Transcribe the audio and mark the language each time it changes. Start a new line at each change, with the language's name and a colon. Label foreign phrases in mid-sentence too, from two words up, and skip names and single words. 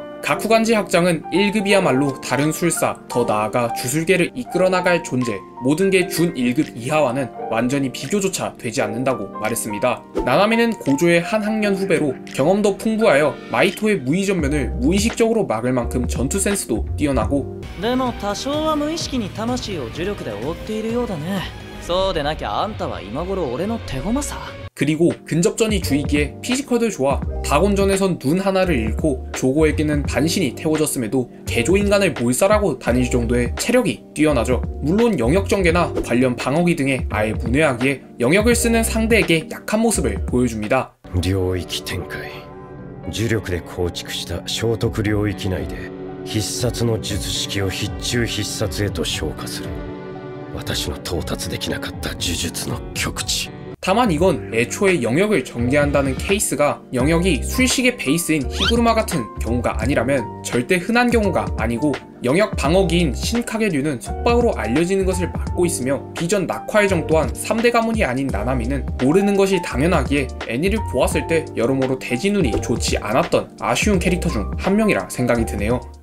Korean: 가쿠간지 학장은 1급이야말로 다른 술사, 더 나아가 주술계를 이끌어 나갈 존재, 모든 게 준 1급 이하와는 완전히 비교조차 되지 않는다고 말했습니다. 나나미는 고조의 한 학년 후배로 경험도 풍부하여 마이토의 무의전면을 무의식적으로 막을 만큼 전투 센스도 뛰어나고
Japanese: でも多少は無意識に魂を呪力で覆っているようだね。そうでなきゃあんたは今頃俺の手駒さ。
Korean: 그리고 근접전이 주이기에 피지컬도 좋아 다곤전에선 눈 하나를 잃고 조고에게는 반신이 태워졌음에도 개조인간을 몰살하고 다닐 정도의 체력이 뛰어나죠. 물론 영역전개나 관련 방어기 등에 아예 문외하기에 영역을 쓰는 상대에게 약한 모습을 보여줍니다.
Japanese: 領域展開呪力で構築した聖徳領域内で必殺の術式を必中必殺へと昇華する私の到達できなかった呪術の極致
Korean: 다만 이건 애초에 영역을 전개한다는 케이스가 영역이 술식의 베이스인 히구르마 같은 경우가 아니라면 절대 흔한 경우가 아니고 영역 방어기인 신카게류는 속박으로 알려지는 것을 막고 있으며 비전 낙화의정 또한 3대 가문이 아닌 나나미는 모르는 것이 당연하기에 애니를 보았을 때 여러모로 대진운이 좋지 않았던 아쉬운 캐릭터 중 한 명이라 생각이 드네요.